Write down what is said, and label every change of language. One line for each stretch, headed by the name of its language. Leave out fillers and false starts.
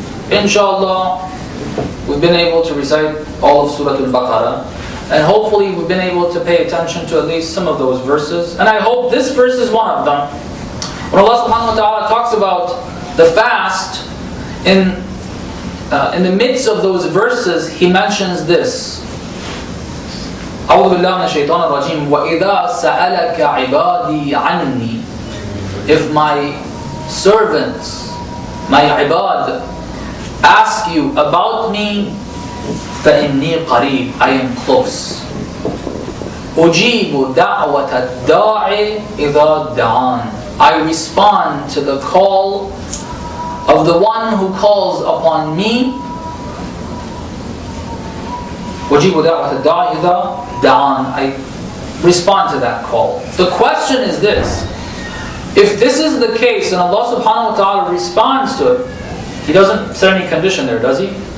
English: Inshallah, we've been able to recite all of Surah Al-Baqarah, and hopefully we've been able to pay attention to at least some of those verses. And I hope this verse is one of them. When Allah subhanahu wa ta'ala talks about the fast, in the midst of those verses, He mentions this.
Arabic: أعوذ بالله من الشيطان الرجيم وإذا سألك عبادي عني.
English: If my servants, my ibad, ask you about me,
Arabic: فإني قريب,
English: I am close.
Arabic: أجيب دعوة الداعي إذا دعان.
English: I respond to the call of the one who calls upon me.
Arabic: وَجِيبُ دَعْوَةَ الدَّاعِ إِذَا دَعَانِ.
English: I respond to that call. The question is this. If this is the case and Allah subhanahu wa ta'ala responds to it, He doesn't set any condition there, does He?